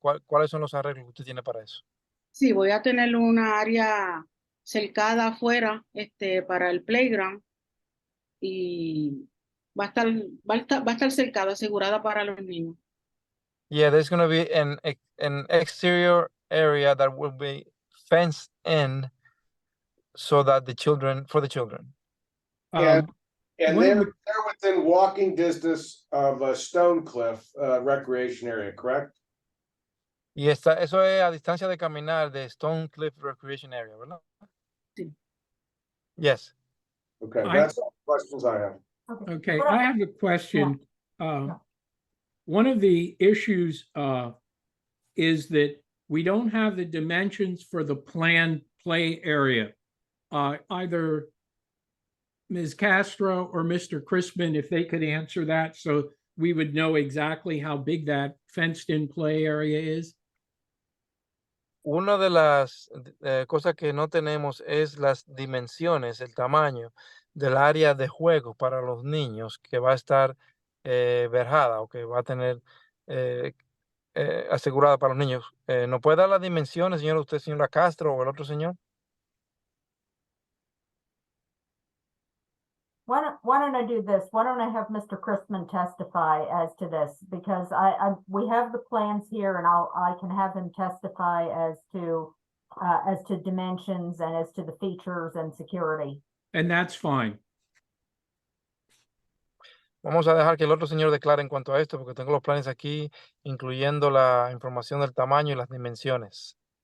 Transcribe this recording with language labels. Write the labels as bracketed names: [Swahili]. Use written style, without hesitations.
[Spanish] ¿Cuáles son los arreglos que usted tiene para eso? Sí, voy a tener una área cercada afuera, para el playground y va a estar cercada, asegurada para los niños. [English] Yeah, there's going to be an exterior area that will be fenced in so that for the children. And they're within walking distance of a Stone Cliff recreation area, correct? [Spanish] Y eso es a distancia de caminar de Stone Cliff Recreation Area, ¿verdad? Sí. [English] Yes. Okay, that's all the questions I have. Okay, I have a question. One of the issues is that we don't have the dimensions for the planned play area. Either Ms. Castro or Mr. Crispin, if they could answer that, so we would know exactly how big that fenced-in play area is. [Spanish] Una de las cosas que no tenemos es las dimensiones, el tamaño del área de juego para los niños que va a estar verjada o que va a tener asegurada para los niños. ¿No puede dar las dimensiones, señor, usted, señora Castro, o el otro señor? [English] Why don't I do this? Why don't I have Mr. Crispin testify as to this? Because we have the plans here, and I can have him testify as to dimensions and as to the features and security. And that's fine. [Spanish] Vamos a dejar que el otro señor declare en cuanto a esto, porque tengo los planes aquí, incluyendo la información del tamaño y las dimensiones.